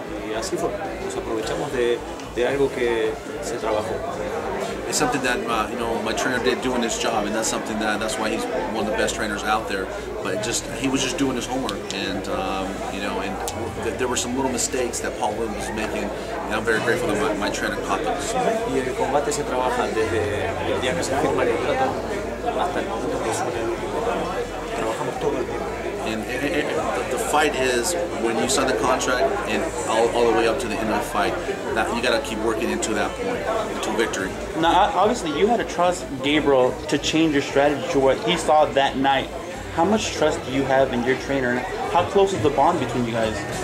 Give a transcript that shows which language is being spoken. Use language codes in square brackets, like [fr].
[es] Y así fue, nos aprovechamos de algo que se trabajó. [en] It's something that you know, my trainer did doing his job, and that's something that's why he's one of the best trainers out there. But he was just doing his homework, and you know, and there were some little mistakes that Paul Williams was making, and I'm very grateful that my trainer caught those. [es] Y el combate se trabaja desde el día que se firma el contrato hasta el momento que suena el último round. Trabajamos todo el tiempo. [en] And the fight is when you sign the contract and all the way up to the end of the fight. That you got to keep working into that point, to victory. Now, obviously, you had to trust Gabriel to change your strategy to what he saw that night. How much trust do you have in your trainer? How close is the bond between you guys?